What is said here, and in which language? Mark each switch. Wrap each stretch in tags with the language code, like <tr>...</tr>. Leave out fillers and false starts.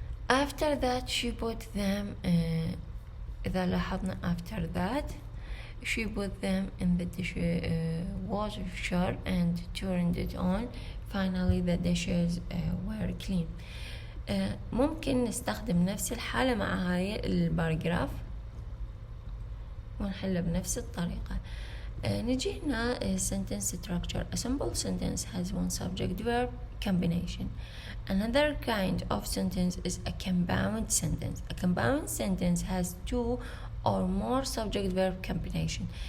<en>after that she put them</en> <ar>إذا لاحظنا</ar> <en>after that she put them in the dishwasher and turned it on. finally the dishes were clean.</en> <ar>ممكن نستخدم نفس الحالة مع هاي الباراجراف ونحله بنفس الطريقة. نجي هنا</ar> <en>sentence structure. a simple sentence has one subject verb combination. another kind of sentence is a compound sentence. a compound sentence has two or more subject verb combination.</en>